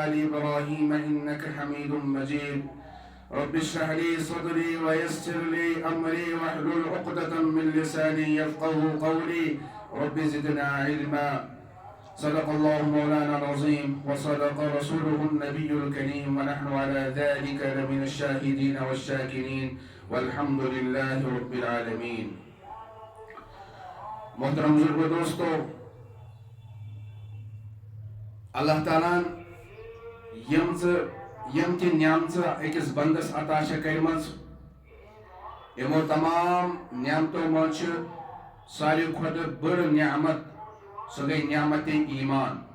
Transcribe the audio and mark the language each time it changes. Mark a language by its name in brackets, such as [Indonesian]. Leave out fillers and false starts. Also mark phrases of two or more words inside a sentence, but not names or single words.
[Arabic] آل إبراهيم إنك حميد مجيد رب اشرح لي صدري ويسر لي أمري واحلل عقدة من لساني يفقهوا قولي رب زدنا علما صدق الله مولانا العظيم وصدق رسوله النبي الكريم ونحن على ذلك لمن الشاهدين والشاكرين والحمد لله رب العالمين [Kashmiri] محترم بزرگو دوستو اللہ تعالیٰ یم تہ نعمت أکس بندس عطا چھ کرمژ یمو تمام نعمتو مز ساروی کھۄتہٕ بٔڑ نعمت سۄ گٔے نعمت ایمان